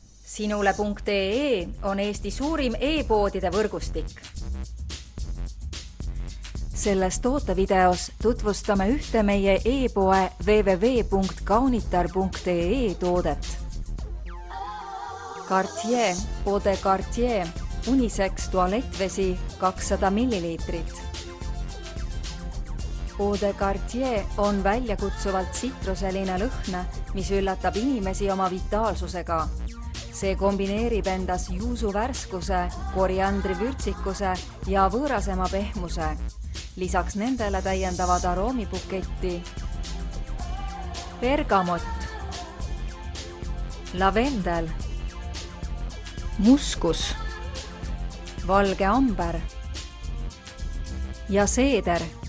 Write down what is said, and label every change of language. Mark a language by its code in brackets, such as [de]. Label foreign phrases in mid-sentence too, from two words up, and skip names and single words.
[et] Sinule.ee on Eesti suurim e-poodide võrgustik. Selles tootevideos tutvustame ühte meie e-poe www.kaunitar.ee toodet. Cartier Eau de Cartier unisex tualettvesi 200 ml. Eau de Cartier on väljakutsuvalt sitruseline lõhn, mis üllatab inimesi oma vitaalsusega. See kombineerib endas juusu värskuse, koriandri vürtsikuse ja võõrasema pehmuse. Lisaks nendele täiendavad aroomibuketti bergamott, lavendel, muskus, valge amber ja seeder.